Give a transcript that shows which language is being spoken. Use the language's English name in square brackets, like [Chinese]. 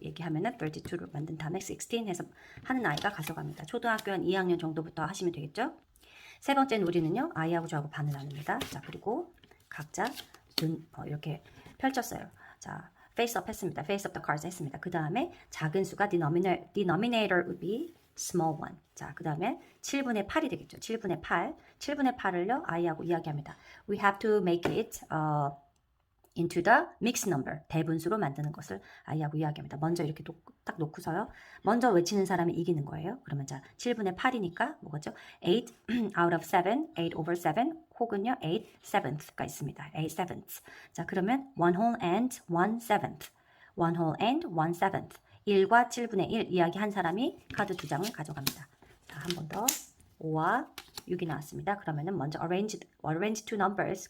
[Korean] 얘기하면은 32를 만든 다음에 16 해서 하는 아이가 가져갑니다. 초등학교 한 2학년 정도부터 하시면 되겠죠? 세 번째 놀이는요. 아이하고 저하고 반을 나눕니다. 자, 그리고 각자 이렇게 펼쳤어요. 자, [English] face up [Korean] 했습니다. [English] face up the cards [Korean] 했습니다. 그 다음에 작은 수가 [English] denominator would be small one. [Korean] 자, 그 다음에 7분의 8이 되겠죠. 7분의 8. 7분의 8을요, 아이하고 이야기합니다. [English] We have to make it into the mixed number. [Korean] 대분수로 만드는 것을 아이하고 이야기합니다. 먼저 이렇게 딱 놓고서요. 먼저 외치는 사람이 이기는 거예요. 그러면 자, 7분의 8이니까 뭐겠죠? [English] 8 out of 7, 8 over 7 [Korean] 혹은요, [English] 8 seventh가 있습니다. 8 sevenths. [Korean] 자, 그러면 [English] 1 whole and 1 seventh. 1 whole and 1 seventh. [Korean] 1과 7분의 1 이야기한 사람이 카드 2장을 가져갑니다. 자, 한 번 더. 5와 6이 나왔습니다. 그러면은 먼저 [English] arrange two numbers.